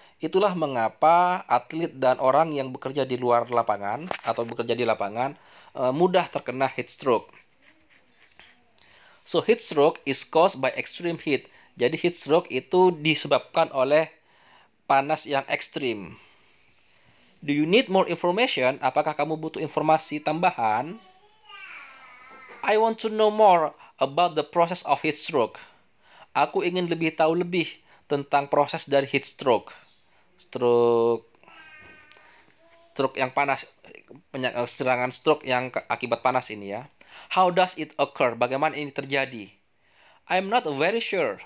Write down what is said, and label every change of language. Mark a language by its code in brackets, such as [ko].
[id] Itulah mengapa atlet dan orang yang bekerja di luar lapangan atau bekerja di lapangan mudah terkena heat stroke. [en] So heat stroke is caused by extreme heat. [id] Jadi heat stroke itu disebabkan oleh panas yang ekstrim. [en] Do you need more information? [id] Apakah kamu butuh informasi tambahan? [en] I want to know more about the process of heat stroke. [id] Aku ingin tahu lebih tentang proses dari heat stroke. Stroke yang panas, serangan stroke yang akibat panas ini ya. [en] How does it occur? [id] Bagaimana ini terjadi? [en] I'm not very sure.